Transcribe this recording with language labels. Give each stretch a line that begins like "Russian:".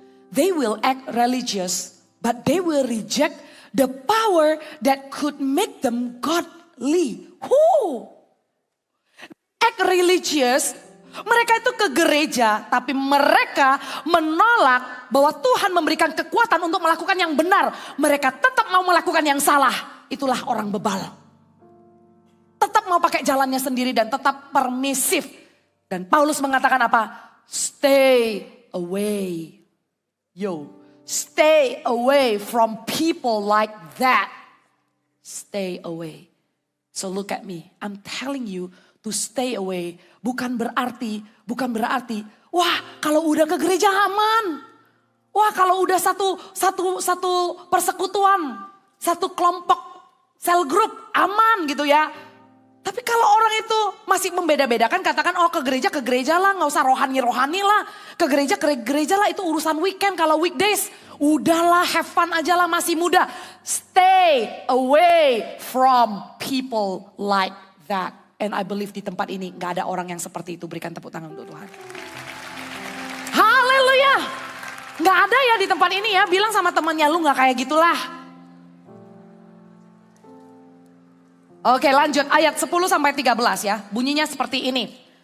English: They will act religious, but they will reject the power that could make them godly. Act religious,
Indonesian: mereka itu ke gereja, tapi mereka menolak bahwa Tuhan memberikan kekuatan untuk melakukan yang benar. Mereka tetap mau melakukan yang salah. Itulah orang bebal. Tetap mau pakai jalannya sendiri dan tetap permisif. Dan Paulus mengatakan apa?
English: Stay away. Stay away from people like that. Stay away. So look at me. I'm telling you to stay away.
Indonesian: Bukan berarti, wah kalau udah ke gereja aman. Wah kalau udah satu persekutuan, satu kelompok, sel grup aman gitu ya. Tapi kalau orang itu masih membeda-bedakan, katakan oh ke gereja lah, gak usah rohani lah. Ke gereja lah, itu urusan weekend. Kalau weekdays, udahlah
English: have fun
Indonesian: aja lah, masih muda.
English: Stay away from people like that. And I believe
Indonesian: di tempat ini gak ada orang yang seperti itu. Berikan tepuk tangan untuk Tuhan. Haleluya. Gak ada ya di tempat ini ya, bilang sama temannya lu gak kayak gitulah. Oke lanjut ayat 10 sampai 13 ya. Bunyinya seperti ini.